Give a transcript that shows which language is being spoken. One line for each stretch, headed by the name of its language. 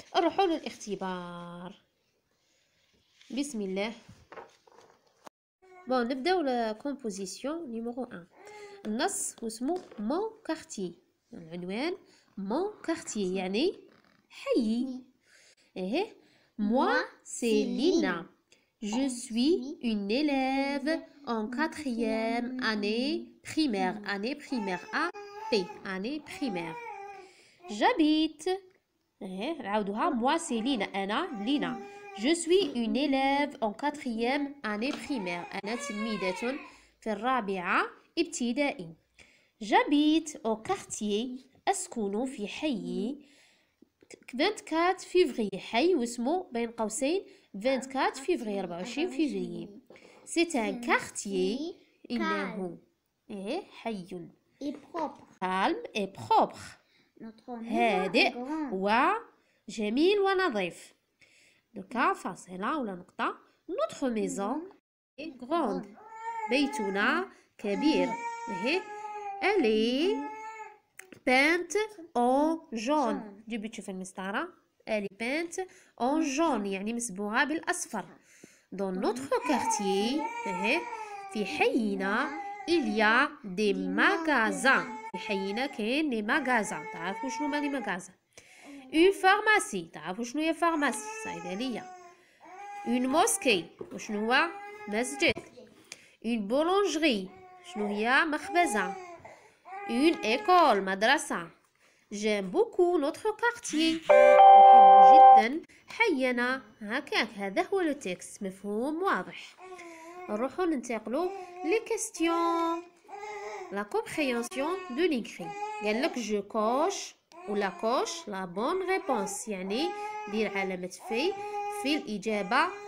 Arabic: نروحوا للاختبار بسم الله. بون نبداو لا كومبوزيسيون نيميرو 1. النص اسمه مون كارتي، العنوان مون كارتي يعني حيي.
French: moi c'est Lina, je suis une élève en 4e année primaire A P année primaire. j'habite
Arabic: نعاودوها
French: moi c'est Lina
Arabic: أنا لينا
French: je suis une élève en 4e année primaire
Arabic: أنا تلميذة في الرابعة ابتدائي.
French: j'habite au quartier
Arabic: أسكن في حي
French: 24 février
Arabic: حي واسمه بين قوسين
French: 24 février 24 février. c'est un quartier
Arabic: إنه حي
French: calme et propre
Arabic: هادئ وجميل ونظيف. دوكا فاصلة ولا نقطة.
French: notre maison est grande
Arabic: بيتنا كبير.
French: elle est peinte en jaune.
Arabic: جيبي تشوف المسطرة
French: elle est peinte en jaune
Arabic: يعني مسبوغة بالأصفر.
French: dans notre quartier
Arabic: في حينا
French: il y a des magasins.
Arabic: في حينا كاين لي magasins. تعرفوا شنو هما لي magasins؟
French: une pharmacie.
Arabic: تعرفوا شنو هي فارماسي؟ صيدلية.
French: une mosquée.
Arabic: وشنو هو؟ مسجد.
French: une boulangerie.
Arabic: شنو هي؟ مخبزة.
French: une école
Arabic: مدرسة.
French: j'aime beaucoup notre quartier.
Arabic: أحب جدا حينا. هكاك هذا هو لو تكست مفهوم واضح. نروحو ننتقلو لي كيستيون لا كومبريهنسيون دو ليكري. قال لك جو كوش ولا كوش لا بون ريبونس يعني دير علامة في الإجابة.